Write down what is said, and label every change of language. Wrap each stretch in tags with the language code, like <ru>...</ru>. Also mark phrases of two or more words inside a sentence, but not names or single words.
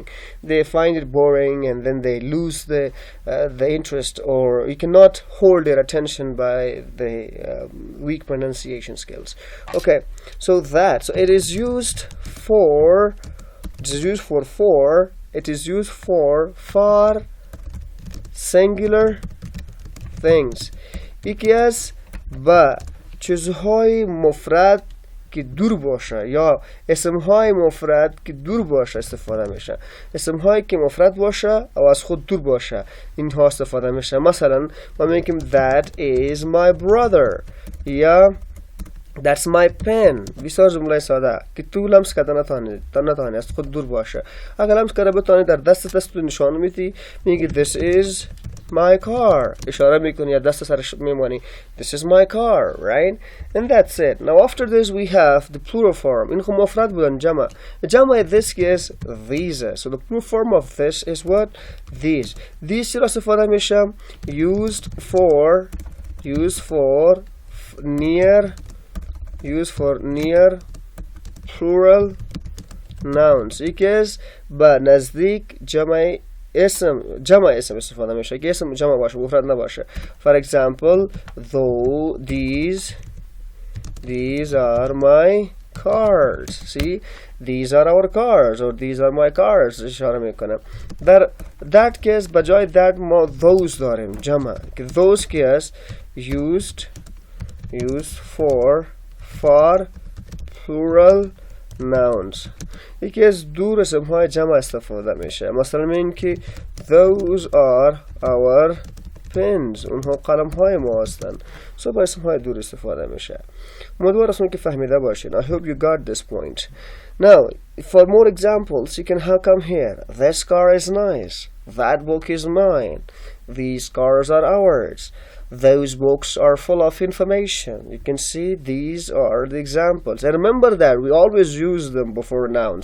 <en>They find it boring, and then they lose the interest, or you cannot hold their attention by the weak pronunciation skills. Okay, so it is used for far singular things.</en> <fa>یکی از با چیزهای مفرد که دور باشه یا اسمهای مفرد که دور باشه استفاده میشه. اسمهایی که مفرد باشه و از خود دور باشه اینها استفاده میشه. مثلا ما میگیم</fa> <en>that is my brother</en> <fa>یا</fa> <en>that's my pen.</en> <fa>بسیار جمله ساده که تو لمس کردن نتانی از خود دور باشه. اگر لمس کرده بتانی در دست نشان میدی، میگی</fa> <en>this is my car.</en> <fa>اشاره میکنی یا دست سرش میمانی.</fa> <en>This is my car, right? And that's it. Now after this we have the plural form.</en> <fa>اینها مفرد بودن جمع</fa> <en>this is these. So the plural form of this is what? These. These</en> <fa>چرا استفاده میشه؟</fa> <en>Used for near plural nouns.</en> <fa>یکی از با نزدیک جمع اسم جمع اسم استفاده میشه که اسم جمع باشه مفرد نباشه.</fa> <en>For example, though these are my cars. See, these are our cars or these are my cars</en> <fa>اشاره میکنم.</fa> <en>در that case بجای that ما those</en> <fa>داریم جمع که</fa> <en>those case used for plural nouns.</en> <fa>یکی از دور اسم های جمع استفاده میشه. مثلا میگیم که</fa> <en>those are our pens.</en> <fa>اونها قلم های ما هستن. So با اسم های دور استفاده میشه. امیدوارم که فهمیده باشین.</fa> <en>I hope you got this point. Now, for more examples, you can come here. This car is nice. That book is mine. These cars are ours. Those books are full of information. You can see these are the examples. And remember that we always use them before nouns.</en>